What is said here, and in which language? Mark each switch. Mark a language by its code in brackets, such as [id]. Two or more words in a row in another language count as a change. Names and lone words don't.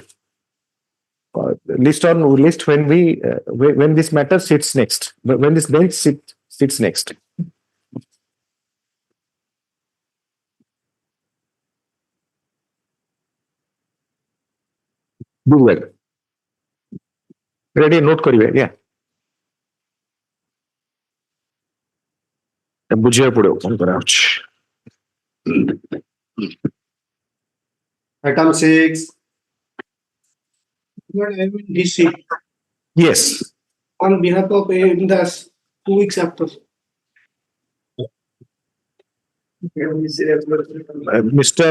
[en] List when when this matter sits next, when this bench sits next. Do well. Ready? Note karibe. Yeah. [or] ବୁଝିବାକୁ ପଡିବ କଣ କରାହଉଛି। [en] Item 6. DC Yes. on behalf of Indas 2 weeks after. Mr.